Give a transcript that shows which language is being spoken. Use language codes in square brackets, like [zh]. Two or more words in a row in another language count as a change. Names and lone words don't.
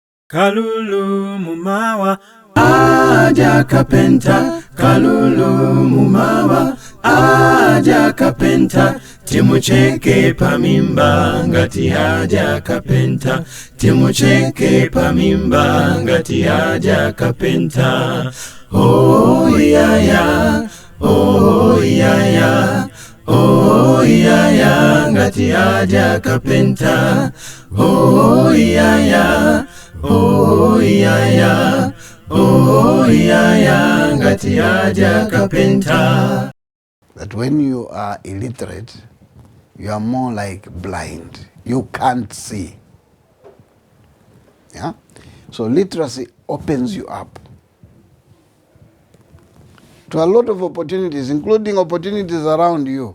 [ny] Kalulu mumawa aja kapenta, kalulu mumawa aja kapenta, timucheke pamimba ngati aja kapenta, timucheke pamimba ngati aja kapenta. [en] Oh yeah yeah, oh yeah yeah, oh yeah yeah, [ny] ngati aja kapenta. [en] Oh yeah yeah, oh yeah yeah, oh yeah yeah, [ny] ngati aja kapenta. [en] That when you are illiterate, you are more like blind. You can't see. Yeah? So literacy opens you up to a lot of opportunities, including opportunities around you.